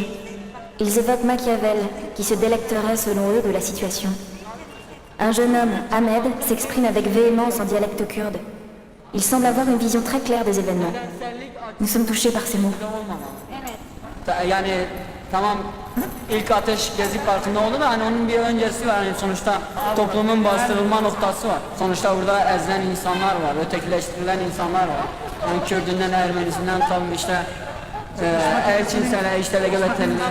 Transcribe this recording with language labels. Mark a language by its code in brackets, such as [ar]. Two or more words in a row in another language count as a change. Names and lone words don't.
[fr] Ils évoquent Machiavel, qui se délecterait selon eux de la situation. Un jeune homme, Ahmed, s'exprime avec véhémence en dialecte kurde. Il semble avoir une vision très claire des événements. Nous sommes touchés par ces mots. [tr] Yani tamam ilk ateş Gezi Parkı'nda oldu da hani onun bir öncesi var. Yani sonuçta toplumun bastırılma noktası var. Sonuçta burada ezilen insanlar var, ötekileştirilen insanlar var. Yani Kürdünden, Ermenisinden tabii işte Elçinsele, işte LGBT'liler.